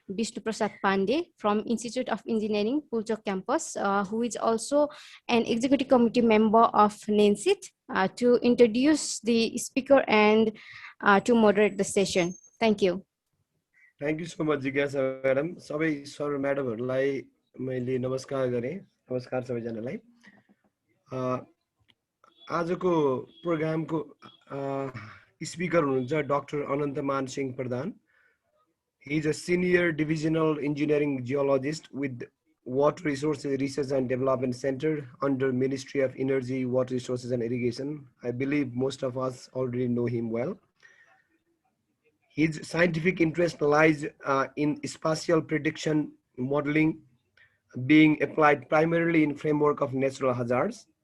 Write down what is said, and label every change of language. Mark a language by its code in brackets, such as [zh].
[en] Vishnu Prasad Pandey from Institute of Engineering, Pulchok campus, who is also an executive committee member of NENCID, to introduce the speaker and to moderate the session. Thank you. Thank you so much, Jigyasa madam. [ne] Sabai sir madam harulai मैले नमस्कार गरे. नमस्कार सबैजनालाई. आजको प्रोग्रामको speaker हुनुहुन्छ doctor Anant Singh Pradhan. [en] He is a senior divisional engineering geologist with Water Resources Research and Development Center under Ministry of Energy, Water Resources and Irrigation. I believe most of us already know him well. His scientific interest lies in spatial prediction modeling being applied primarily in framework of natural hazards.